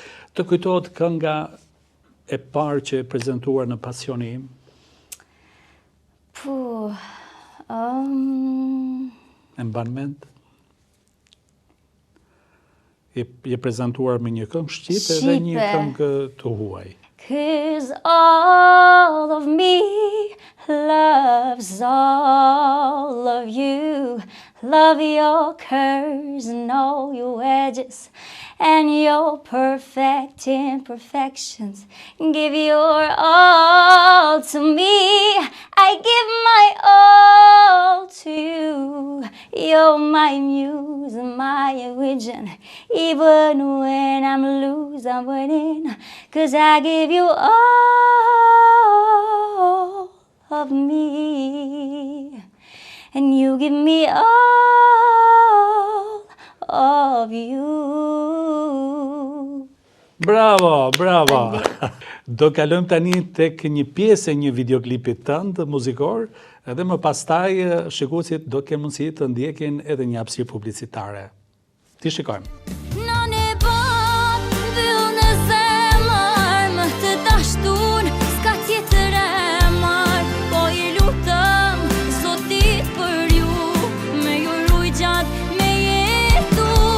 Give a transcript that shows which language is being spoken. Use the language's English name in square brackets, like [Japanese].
[Albanian] Të kujtohet kënga e parë që e prezentuar në Pasioni im? E mban mend? Je prezentuar me një këngë shqipe dhe një këngë të huaj. [English] 'Cause all of me loves all of you. Love your curves and all your edges and your perfect imperfections. Give your all to me. I give my all to you. You're my muse and my religion. Even when I'm loose, I'm winning. 'Cause I give you all of me. And you give me all of you. [Albanian] Bravo, bravo. Do kalojmë tani tek një pjesë e një videoklipit tënd muzikor, edhe më pastaj shikuesit do kenë mundësi të ndjekin edhe një hapësirë publicitare. Ti shikojmë. Në një botë mbyll në zemër, më të dashtun s'ka tjetër e marr, po i lutem Zotit për ju, me ju ruaj gjatë me jetu.